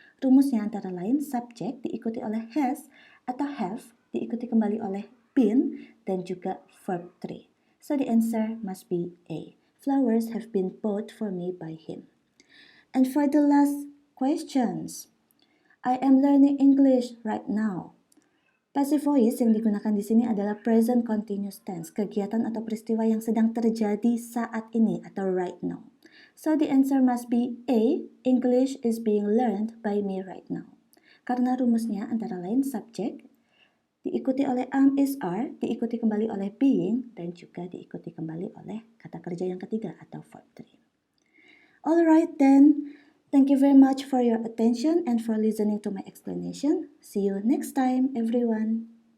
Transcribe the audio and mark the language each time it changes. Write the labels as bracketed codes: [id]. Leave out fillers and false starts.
[id] Rumusnya antara lain subjek diikuti oleh has atau have, diikuti kembali oleh been, dan juga verb 3. [en] So the answer must be A. Flowers have been bought for me by him. And for the last questions, I am learning English right now. [id] Passive voice yang digunakan di sini adalah present continuous tense, kegiatan atau peristiwa yang sedang terjadi saat ini atau right now. [en] So the answer must be A. English is being learned by me right now. [id] Karena rumusnya antara lain subjek diikuti oleh is, are, diikuti kembali oleh being, dan juga diikuti kembali oleh kata kerja yang ketiga atau verb 3. [en] Alright then, thank you very much for your attention and for listening to my explanation. See you next time, everyone.